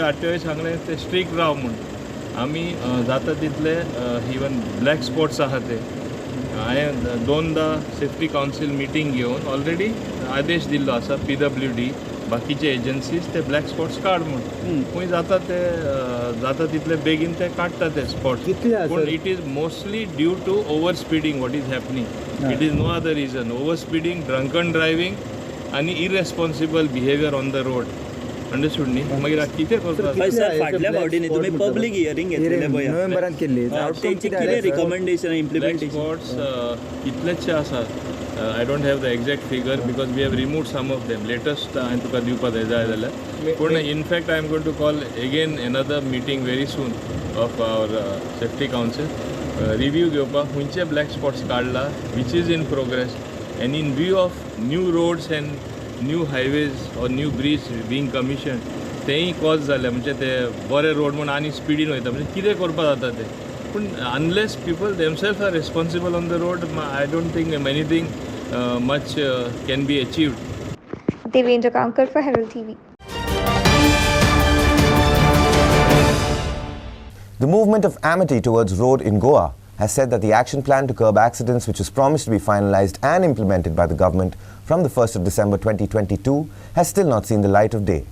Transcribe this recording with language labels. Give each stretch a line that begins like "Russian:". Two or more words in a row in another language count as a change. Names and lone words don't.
Konkani: आरटीओय सांगलें तें स्ट्रिक्ट राव म्हूण आमी जाता तितले
English: even black spots
Konkani: आहा ते हांवें 2दा
English: safety council
Konkani: मिटींग घेवन ऑलरेडी आदेश दिल्लो आसा PWD बाकीचे एजन्सीज ते
English: black spots
Konkani: काड म्हूण खंय जाता ते जाता तितले बेगीन ते काडटा ते स्पॉट्स पूण
English: it is mostly due to over speeding what is happening it is no other reason over speeding drunken driving आनी irresponsible behaviour on the road understood
Konkani: न्ही मागीर कितें करपाक सर फाटल्या फावटींनी तुमी
English: public hearing
Konkani: घेतलेलें पळय नोव्हेंबरांत केल्ली तेंची कितें
English: recommendation implementation
Konkani: स्पॉट्स कितलेशे आसात
English: I don't have the exact figure because we have removed some of them. Latest
Konkani: हांवें तुका दिवपाक जाय जाल्यार पूण
English: in fact I am going to call again another meeting very soon of our safety council.
Konkani: Review घेवपाक खंयचे
English: black spots काडला which is in progress and in view of new roads and new highways or new bridge being commissioned
Konkani: तेंय कॉज जाले म्हणजे ते बरे रोड म्हण आनी स्पिडीन वयता म्हणजे कितें करपाक जाता ते पूण
English: unless people themselves are responsible on the road I don't think anything much can be achieved. Devendra Kankar for Herald TV. The movement of amity towards road in Goa has said that the action plan to curb accidents, which is promised to be finalized and implemented by the government from the 1st of December 2022, has still not seen the light of day.